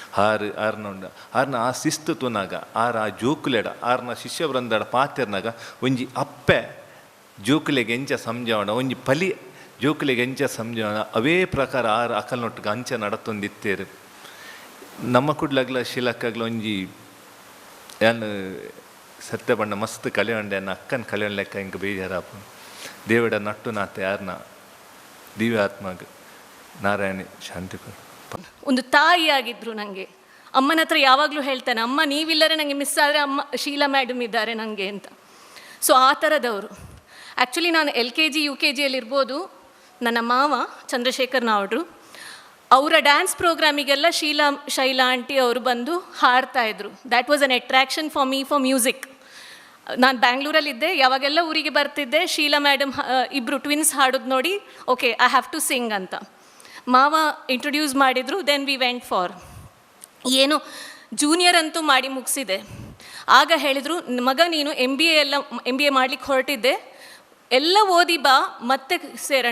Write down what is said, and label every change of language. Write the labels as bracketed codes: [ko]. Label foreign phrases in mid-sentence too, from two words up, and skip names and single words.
[tcy] ಆರ್ನ ಆ ಶಿಸ್ತು ತುನಾಗ ಆ ಜೋಕುಲೆಡ ಆರ್ನ ಶಿಷ್ಯವೃಂದಡ ಪಾತ್ಯರ್ನಾಗ ಒಂಜಿ ಅಪ್ಪೆ ಜೋಕುಲೆಗೆ ಎಂಚ ಸಂಜಾವಣ ಒಂಜಿ ಪಲಿ ಜೋಕುಲೆಗೆ ಎಂಚ ಸಂಜಾವಣ ಅವೇ ಪ್ರಕಾರ ಅಕಲ್ನೊಟ್ಟಿಗೆ ಅಂಚ ನಡತೊಂದಿತ್ತೇರು. ನಮ್ಮ ಕುಡ್ಲಾಗ್ಲ ಶಿಲಕ್ಕಾಗ್ಲ ಒಂಜಿ ಏನು ಸತ್ಯ ಬಣ್ಣ ಮಸ್ತ್ ಕಳೆಯೊಂಡೆ ಅಕ್ಕನ ಕಳೆಯೊಂಡ್ ಲೆಕ್ಕ ಹಿಂಗೆ ಬೇಜಾರಾಪ ದೇವಡ ನಟ್ಟು ನಾತೆ ಯಾರನ್ನ ದಿವ್ಯಾತ್ಮಗ ನಾರಾಯಣಿ ಶಾಂತಿ [kn] ಒಂದು ತಾಯಿಯಾಗಿದ್ರು ನನಗೆ. ಅಮ್ಮನ ಹತ್ರ ಯಾವಾಗಲೂ ಹೇಳ್ತಾನೆ, ಅಮ್ಮ ನೀವಿಲ್ಲರೆ ನನಗೆ ಮಿಸ್ ಆದರೆ ಅಮ್ಮ ಶೀಲಾ ಮೇಡಮ್ ಇದ್ದಾರೆ ನನಗೆ ಅಂತ. ಸೊ ಆ ಥರದವರು. ಆ್ಯಕ್ಚುಲಿ ನಾನು LKG UKG ಇರ್ಬೋದು, ನನ್ನ ಮಾವ ಚಂದ್ರಶೇಖರ್ ನಾವ್ಡ್ರು ಅವರ ಡ್ಯಾನ್ಸ್ ಪ್ರೋಗ್ರಾಮಿಗೆಲ್ಲ ಶೈಲಾ ಆಂಟಿ ಅವರು ಬಂದು ಹಾಡ್ತಾಯಿದ್ರು. [en] that was an attraction for me for music. [kn] ನಾನು ಬ್ಯಾಂಗ್ಳೂರಲ್ಲಿದ್ದೆ, ಯಾವಾಗೆಲ್ಲ ಊರಿಗೆ ಬರ್ತಿದ್ದೆ ಶೀಲಾ ಮೇಡಮ್ ಇಬ್ಬರು ಟ್ವಿನ್ಸ್ ಹಾಡೋದು ನೋಡಿ [en] okay I have to sing [kn] ಅಂತ ಮಾವ ಇಂಟ್ರೊಡ್ಯೂಸ್ ಮಾಡಿದರು. [en] then we went for [kn] ಏನು ಜೂನಿಯರ್ ಅಂತೂ ಮಾಡಿ ಮುಗಿಸಿದೆ. ಆಗ ಹೇಳಿದರು, ಮಗ ನೀನು MBA ಮಾಡಲಿಕ್ಕೆ ಹೊರಟಿದ್ದೆ, ಎಲ್ಲ ಓದಿ ಬಾ ಮತ್ತೆ ಸೇರೋಣ.